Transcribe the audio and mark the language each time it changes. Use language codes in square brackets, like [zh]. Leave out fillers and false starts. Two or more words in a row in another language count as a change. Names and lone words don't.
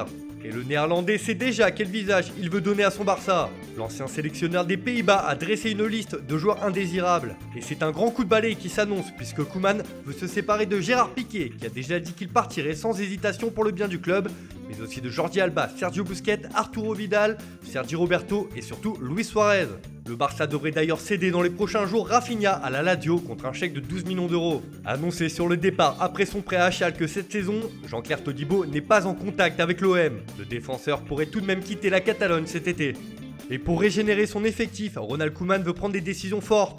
[fr] Et le néerlandais sait déjà quel visage il veut donner à son Barça. L'ancien sélectionneur des Pays-Bas a dressé une liste de joueurs indésirables. Et c'est un grand coup de balai qui s'annonce puisque Koeman veut se séparer de Gérard Piqué qui a déjà dit qu'il partirait sans hésitation pour le bien du club, mais aussi de Jordi Alba, Sergio Busquets, Arturo Vidal, Sergi Roberto et surtout Luis Suarez. Le Barça devrait d'ailleurs céder dans les prochains jours Rafinha à la Lazio contre un chèque de 12 millions d'euros. Annoncé sur le départ après son prêt à Schalke cette saison, Jean-Claire Todibo n'est pas en contact avec l'OM. Le défenseur pourrait tout de même quitter la Catalogne cet été. Et pour régénérer son effectif, Ronald Koeman veut prendre des décisions fortes.